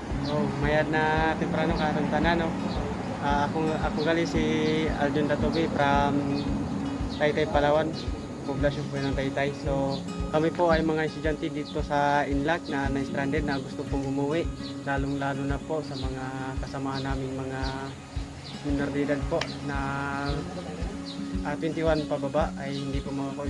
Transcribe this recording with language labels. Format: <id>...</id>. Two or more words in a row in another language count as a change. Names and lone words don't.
<hil>Oh, mayad na temprano karong tanan no. Ako gali si Aljon Datobi from Taytay, Palawan.</hil> <tl>Poblasyon po ng Taytay. So, kami po ay mga estudyante dito sa Inlac na na-stranded na gusto pong umuwi. Lalong-lalo na po sa mga kasamahan naming mga minor de edad po na 21 pababa ay hindi po makakauwi.</tl>